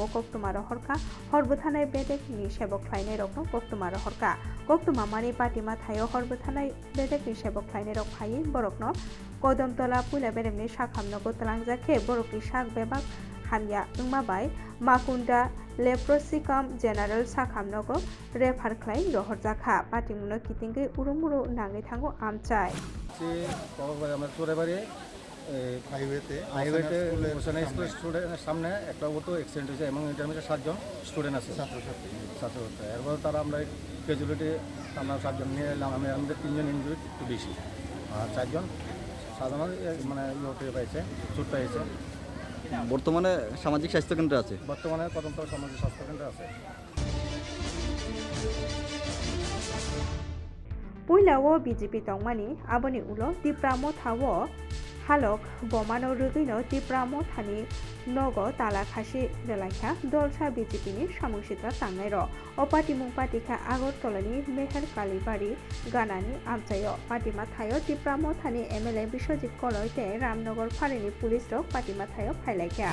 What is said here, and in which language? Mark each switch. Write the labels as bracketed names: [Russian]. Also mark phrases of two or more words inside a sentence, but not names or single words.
[Kok Borok] कक्तुमा रहरका हरबो थानाय बेदेकनि सेबक ख्लायनाय रकनो कक्तुमा रहरका कक्तुमा मानि पाटिमा थायो हरबो थानाय बेदेकनि सेबक ख्लायनाय रक फाइ बरकनो कदमतला पुला बेरेमनि साखामनगो तलांजाखे बरकनि साग बेबाक हामिया ओंमाबाय माकुन्दा लेप्रसिकाम जेनारेल साखामनगो रेफार ख्लाय रहरजाखा पाटिमुनो कितिंगै उरुमुरु नाङै थांगो आमचाय चुराइबारि [Bangla] হাইওয়েতে হোসেনা স্কুলের স্টুডেন্টের সামনে একটা [English] auto accident [Bangla] হয়েছে এবং এটার মধ্যে 7 জন স্টুডেন্ট আছে, ছাত্রছাত্রী। এরপর তারা আমরা ক্যাজুয়ালিটি আমরা 7 জন নিয়ে এলাম, আমাদের 3 জন ইনজুরি একটু বেশি, আর 4 জন সাধারণ মানে ইয়ে পাইছে, চোট পাইছে। বর্তমানে সামাজিক স্বাস্থ্য কেন্দ্রে আছে, বর্তমানে কদমতলা সামাজিক স্বাস্থ্য কেন্দ্রে আছে। [Kok Borok] पुइलाओ बीजेपी तंगमानी आबोनि उलो तिप्रामो थावो हालक बमानो रुगैनो तिप्रामो थानि नगो ताला खासि रेलाखा दलसा बीजेपी नि सामुंसित्रा तांनाय र अपाटिमुं पाटिखा आगरतलानि मेहेर कालीबाड़ी गानानि आमचायो पाटिमा थायो तिप्रामो थानि एमएलए बिश्वजित कलयते रामनगर फारिनि पुलिस रक पाटिमा थायो फाइलाइखा।